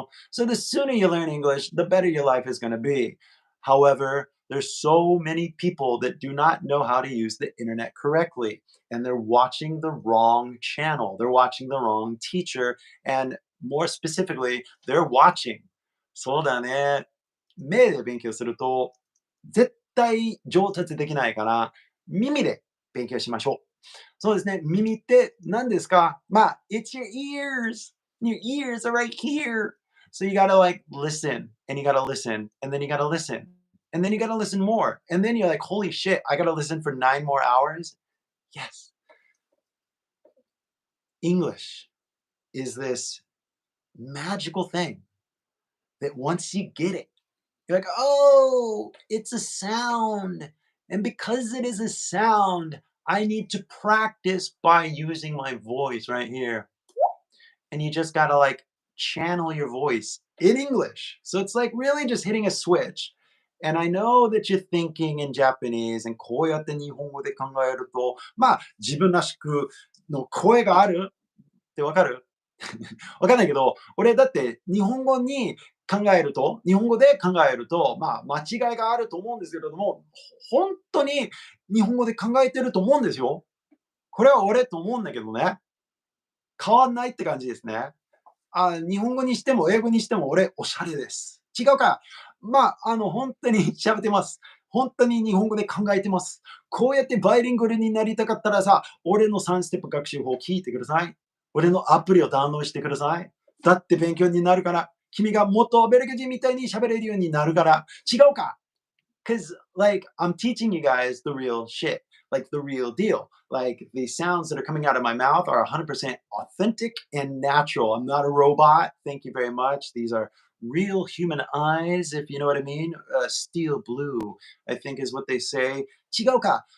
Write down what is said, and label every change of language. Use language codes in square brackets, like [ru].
[en] So the sooner you learn English, the better your life is going to be. However, there's so many people that do not know how to use the internet correctly, and they're watching the wrong channel. They're watching the wrong teacher, and more specifically, they're watching. [ja] そうだね。目で勉強すると絶対上達できないから、耳で勉強しましょう。そうですね。耳って何ですか？ [en] まあ、it's your ears. Your ears are right here. So you gotta like listen and you gotta listen and then you gotta listen and then you gotta listen more. And then you're like, holy shit, I gotta listen for 9 more hours. Yes. English is this magical thing that once you get it, you're like, oh, it's a sound. And because it is a sound, I need to practice by using my voice right here. And you just gotta like channel your voice in English. So it's like really just hitting a switch. And I know that you're thinking in Japanese, and [ja] こうやって日本語で考えると、自分らしくの声があるってわかる？わかんないけど、俺だって日本語で考えると、間違いがあると思うんですけれども、本当に日本語で考えてると思うんですよ。これは俺と思うんだけどね。変わんないって感じですね。日本語にしても英語にしても俺おしゃれです。違うか。本当に喋ってます。本当に日本語で考えてます。こうやってバイリンガルになりたかったらさ、俺の3ステップ学習法を聞いてください。俺のアプリをダウンロードしてください。だって勉強になるから。君がもっとベルギー人みたいに喋れるようになるから。違うか。 [en] Because, like, I'm teaching you guys the real shit, like the real deal. Like, the sounds that are coming out of my mouth are 100% authentic and natural. I'm not a robot. Thank you very much. These are real human eyes, if you know what I mean. Steel blue, I think is what they say. Chigoka.